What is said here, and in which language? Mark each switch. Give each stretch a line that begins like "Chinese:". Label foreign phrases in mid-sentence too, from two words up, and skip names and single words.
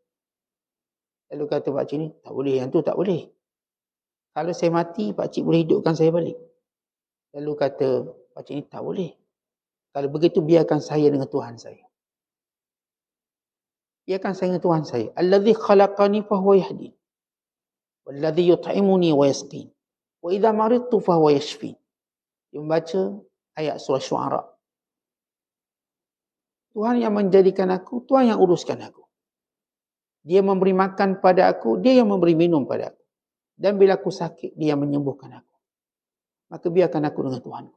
Malay: Lalu kata pakcik ni, tak boleh, yang tu tak boleh. Kalau saya mati, pakcik boleh hidupkan saya balik. Lalu kata pakcik ni, tak boleh. Kalau begitu, biarkan saya dengan Tuhan saya. Biarkan saya dengan Tuhan saya.
Arabic: الذي خلقني فهو يهدين والذي يطعمني ويسقين. وإذا مرضت فهو يشفين.
Malay: Dia membaca ayat surah Syu'ara. Tuhan yang menjadikan aku, Tuhan yang uruskan aku. Dia memberi makan pada aku, dia yang memberi minum pada aku. Dan bila aku sakit, dia yang menyembuhkan aku. Maka biarkan aku dengan Tuhanku.